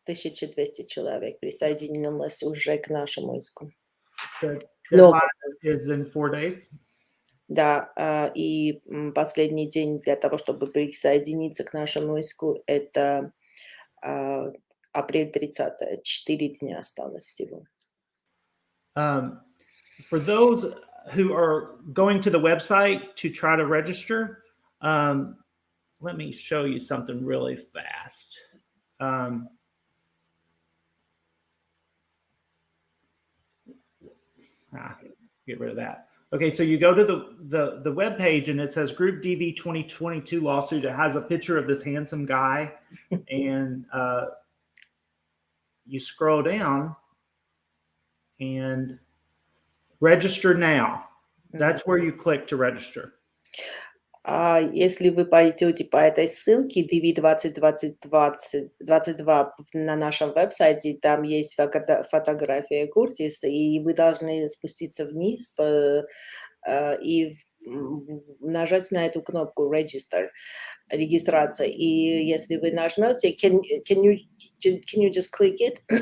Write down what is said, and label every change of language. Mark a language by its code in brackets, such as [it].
[ru] 1200 человек присоединилось уже к нашему иску. [en] The deadline is in 4 days. [ru] Да, и последний день для того, чтобы присоединиться к нашему иску, это апрель 30. 4 дня осталось всего. [en] For those who are going to the website to try to register, let me show you something really fast. Get rid of that. Okay, so you go to the web page and it says Group DV 2022 lawsuit. It has a picture of this handsome guy, and you scroll down and register now. That's where you click to register. [ru] Если вы пойдете по этой ссылке DV 2022 на нашем веб-сайте, там есть фотография Куртис, и вы должны спуститься вниз и нажать на эту кнопку Register, регистрация. И если вы нажмете, [en] can you just click it?